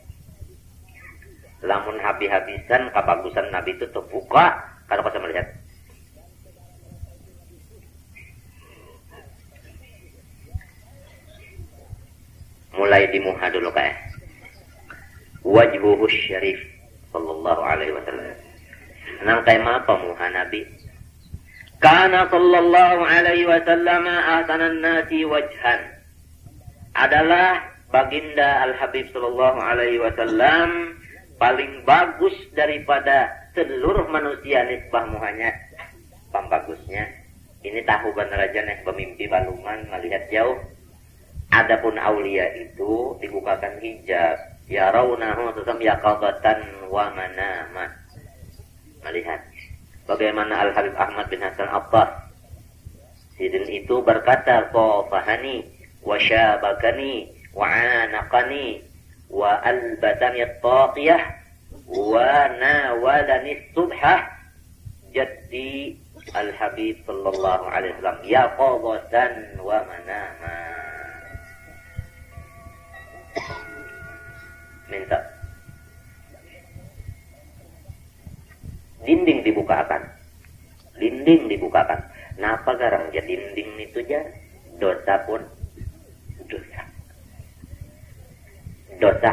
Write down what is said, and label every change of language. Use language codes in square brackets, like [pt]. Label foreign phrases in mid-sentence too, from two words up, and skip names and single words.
[bjn] Lamun habis-habisan kebagusan Nabi itu terbuka, kada kuasa melihat. Mulai di muha dulu kayak [ar] وجهه الشريف صلى الله عليه وسلم. [bjn] Nang tema apa muha Nabi? [ar] كان صلى الله عليه وسلم أحسن الناس وجها. [bjn] Adalah baginda Al-Habib [ar] صلى الله عليه وسلم [bjn] paling bagus daripada seluruh manusia nisbah muhanya. Pambagusnya. Ini tahu benar aja nih pemimpi baluman melihat jauh. Adapun aulia itu dibukakan hijab. [ar] يرونه سيسام يقظة ومناما. [bjn] Melihat. Bagaimana Al-Habib Ahmad bin Hasan Abbas. Sidin itu berkata, [ar] كفاني وشبكني وعانقني وألبسني الطاقية وناولني سبحة جدي الحبيب صلى الله عليه وسلم يقظة ومناما. [bjn] Minta dinding dibukakan. Dinding dibukakan. Napa garang ya dinding itu ya? Dosa pun dosa. Dosa.